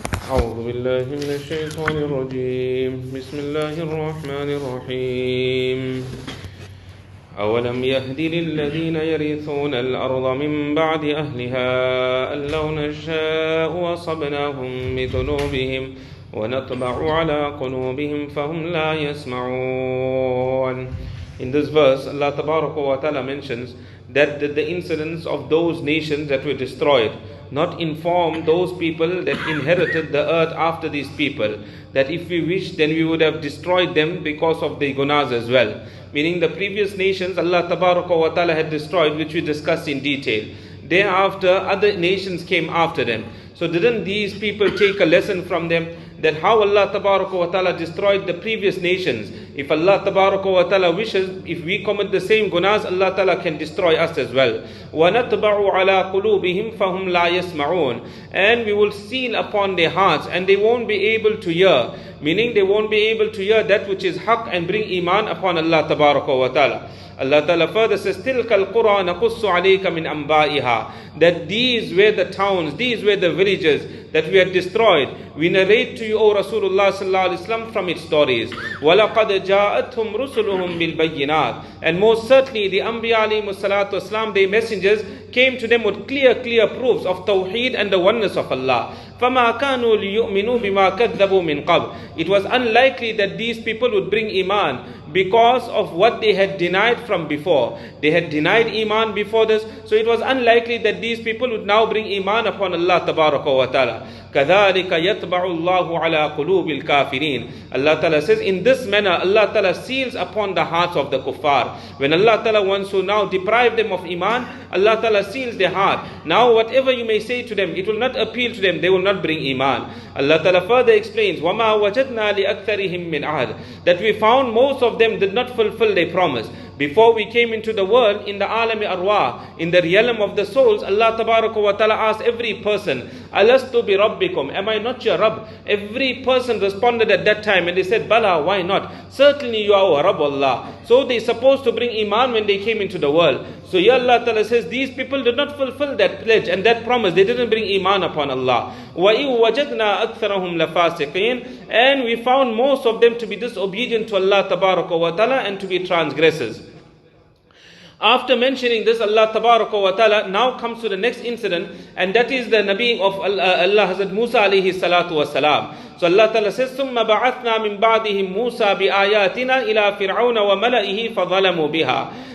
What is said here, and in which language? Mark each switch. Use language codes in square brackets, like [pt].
[ar] أعوذ بالله من الشيطان الرجيم بسم الله الرحمن الرحيم أولم يهد للذين يرثون الأرض من بعد أهلها أن لو نشاء أصبناهم بذنوبهم ونطبع على قلوبهم فهم لا يسمعون. [en] In this verse, Allah Tabaraka wa Ta'ala mentions that the incidents of those nations that were destroyed not inform those people that inherited the earth after these people, that if we wished then we would have destroyed them because of the gunas as well. Meaning the previous nations Allah Tabaraka wa Ta'ala had destroyed, which we discussed in detail. Thereafter other nations came after them. So didn't these people take a lesson from them, that how Allah Tabaraka wa Ta'ala destroyed the previous nations? If Allah Tabaraka wa Ta'ala wishes, if we commit the same gunas, Allah Ta'ala can destroy us as well. [ar] وَنَتْبَعُ عَلَىٰ قُلُوبِهِمْ فَهُمْ لَا يَسْمَعُونَ. [en] And we will seal upon their hearts and they won't be able to hear. Meaning they won't be able to hear that which is haqq and bring iman upon Allah Tabaraka wa Ta'ala. Allah Ta'ala further says, [ar] تِلْكَ الْقُرَى نَقُصُّ عَلَيْكَ مِنْ أَنْبَائِهَا. [en] That these were the towns, these were the villages that we had destroyed. We narrate to you, O Rasulullah sallallahu alaihi wasallam, from its stories. [ar] وَلَقَدْ جَاءَتْهُمْ رُسُلُهُمْ بِالْبَيِّنَاتِ. [en] And most certainly the Anbiya alayhimu salatu wasalam, their messengers, came to them with clear proofs of Tawheed and the oneness of Allah. [ar] فَمَا كَانُوا لِيُؤْمِنُوا بِمَا كَذَّبُوا مِنْ قَبْلِ. [en] It was unlikely that these people would bring iman because of what they had denied from before. They had denied iman before this, so it was unlikely that these people would now bring iman upon Allah Tabaraka wa Ta'ala. [ar] كَذَلِكَ يَطْبَعُ اللَّهُ عَلَىٰ قُلُوبِ الْكَافِرِينَ. [en] Allah Ta'ala says, in this manner Allah Ta'ala seals upon the hearts of the kuffar. When Allah Ta'ala wants to now deprive them of iman, Allah Ta'ala seals their heart. Now whatever you may say to them, it will not appeal to them, they will not bring iman. Allah Ta'ala further explains, [ar] وَمَا وَجَدْنَا لِأَكْثَرِهِمْ مِنْ عَهْدٍ. [en] That we found most of them did not fulfill their promise. Before we came into the world, in the alami arwah, in the realm of the souls, Allah Tabaraka wa Ta'ala asked every person, Alastu bi rabbikum, am I not your Rabb? Every person responded at that time and they said, Bala, why not? Certainly you are our Rabb, Allah. So they supposed to bring iman when they came into the world. So here Allah Ta'ala says, these people did not fulfill that pledge and that promise. They didn't bring iman upon Allah. [ar] وَإِن وَجَدْنَا أَكْثَرَهُمْ لَفَاسِقِينَ. [en] And we found most of them to be disobedient to Allah Tabaraka wa Ta'ala and to be transgressors. After mentioning this, Allah Tabaraka wa Ta'ala now comes to the next incident, and that is the Nabi of Allah Hazrat Musa alayhi salatu wa salam. So Allah Ta'ala says, [ar] ثُمَّ بَعَثْنَا مِن بَعْدِهِمْ مُوسَى بِآيَاتِنَا إِلَىٰ فِرْعَوْنَ وَمَلَئِهِ فَظَلَمُوا بِهَا.